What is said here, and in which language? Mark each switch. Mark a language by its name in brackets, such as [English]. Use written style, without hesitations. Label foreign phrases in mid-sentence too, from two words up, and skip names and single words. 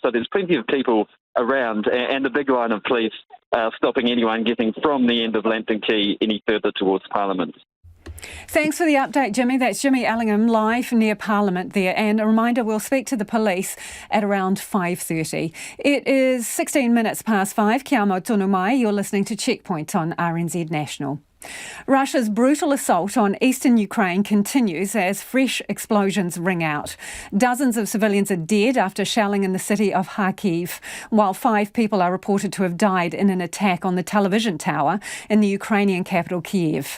[English] So there's plenty of people around, and a big line of police stopping anyone getting from the end of Lambton Quay any further towards Parliament. Thanks for the update, Jimmy. That's Jimmy Allingham live near Parliament there. And a reminder, we'll speak to the police at around 5:30. It is 16 minutes past 5. [Māori] Kia mau tonu mai. [English] You're listening to Checkpoint on RNZ National. Russia's brutal assault on eastern Ukraine continues as fresh explosions ring out. Dozens of civilians are dead after shelling in the city of Kharkiv, while 5 people are reported to have died in an attack on the television tower in the Ukrainian capital Kiev.